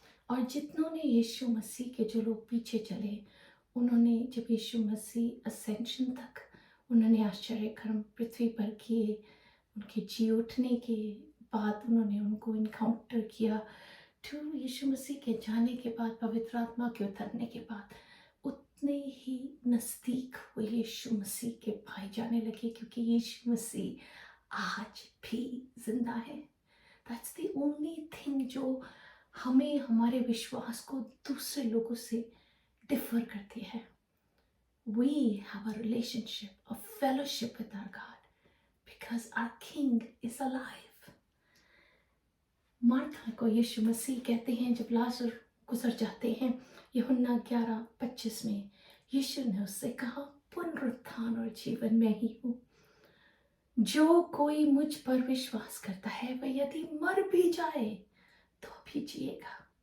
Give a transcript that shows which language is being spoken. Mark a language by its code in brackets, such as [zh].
[hi] और जितनों ने यीशु मसीह के जो लोग पीछे चले, उन्होंने जब यीशु मसीह असेंशन तक उन्होंने आश्चर्य कर्म पृथ्वी पर किए, उनके जी उठने के बाद उन्होंने उनको इनकाउंटर किया, तो यीशु मसीह के जाने के बाद, पवित्र आत्मा के उतरने के बाद, उतने ही नज़दीक वो यीशु मसीह के पाए जाने लगे, क्योंकि यीशु मसीह आज भी जिंदा है। [en] that's the only thing [hi] जो हमें हमारे विश्वास को दूसरे लोगों से डिफर करती है। [en] We have a relationship, a fellowship with our God because our King is alive. [hi] Martha को यीशु मसीह कहते हैं, जब लाजर गुजर जाते हैं, यूहन्ना 11:25 में यीशु ने उससे कहा, पुनरुत्थान और जीवन मैं ही हूँ। जो कोई मुझ पर विश्वास करता है, वह यदि मर भी जाए तो भी जिएगा।